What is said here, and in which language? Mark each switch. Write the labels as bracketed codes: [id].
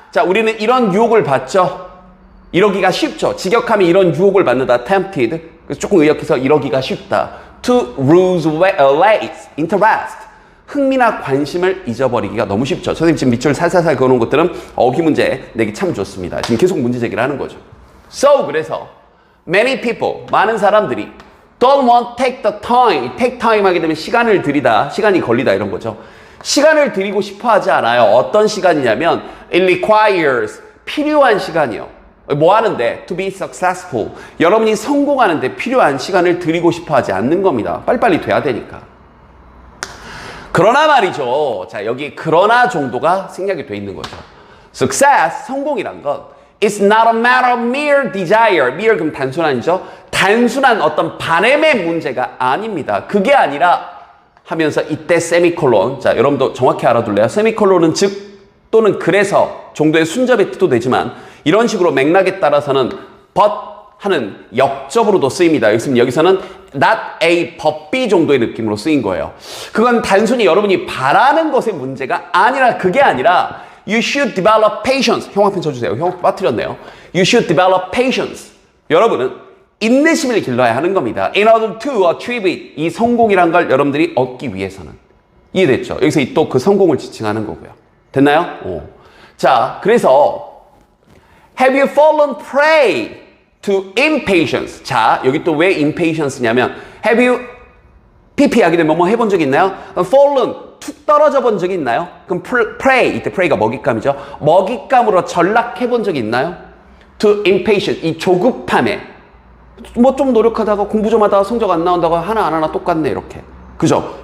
[ko] 자, 우리는 이런 유혹을 받죠. 이러기가 쉽죠. 직역하면 이런 유혹을 받는다. [en] tempted. [ko] 그래서 조금 의역해서 이러기가 쉽다. [en] to lose interest. [ko] 흥미나 관심을 잊어버리기가 너무 쉽죠. 선생님 지금 밑줄 살살살 그어놓은 것들은 어휘 문제 내기 참 좋습니다. 지금 계속 문제 제기를 하는 거죠. [en] So, [ko] 그래서 [en] many people, [ko] 많은 사람들이 [en] don't want take the time. [ko] take time 하게 되면 시간을 들이다, 시간이 걸리다 이런 거죠. 시간을 들이고 싶어 하지 않아요. 어떤 시간이냐면 [en] it requires, [ko] 필요한 시간이요. [en] 뭐 하는데? to be successful. [ko] 여러분이 성공하는데 필요한 시간을 들이고 싶어 하지 않는 겁니다. 빨리빨리 돼야 되니까. 그러나 말이죠. 자, 여기 그러나 정도가 생략이 돼 있는 거죠. [en] success, [ko] 성공이란 건 [en] it's not a matter of mere desire. [ko] mere 그럼 단순한이죠. 단순한 어떤 바램의 문제가 아닙니다. 그게 아니라 하면서 이때 세미콜론. 자, 여러분도 정확히 알아둘래요? 세미콜론은 즉 또는 그래서 정도의 순접의 뜻도 되지만 이런 식으로 맥락에 따라서는 but 하는 역접으로도 쓰입니다. 여기서는 not A but B 정도의 느낌으로 쓰인 거예요. 그건 단순히 여러분이 바라는 것의 문제가 아니라, 그게 아니라 [en] you should develop patience. [ko] 형광펜 쳐주세요. 형광펜 빠뜨렸네요. [en] You should develop patience. [ko] 여러분은 인내심을 길러야 하는 겁니다. [en] In order to achieve it. [ko] 이 성공이란 걸 여러분들이 얻기 위해서는. 이해됐죠? 여기서 또 그 성공을 지칭하는 거고요. 됐나요? [en] 자, 그래서 Have you fallen prey to impatience? [ko] 자, 여기 또 왜 impatience냐면 Have you PP 하게 되면 뭐 해본 적 있나요? Fallen, 툭 떨어져 본 적이 있나요? 그럼 prey, 이때 prey가 먹잇감이죠. 먹잇감으로 전락해 본 적이 있나요? [en] To impatience, [ko] 이 조급함에 뭐 좀 노력하다가 공부 좀 하다가 성적 안 나온다고 하나 안 하나 똑같네 이렇게. 그죠?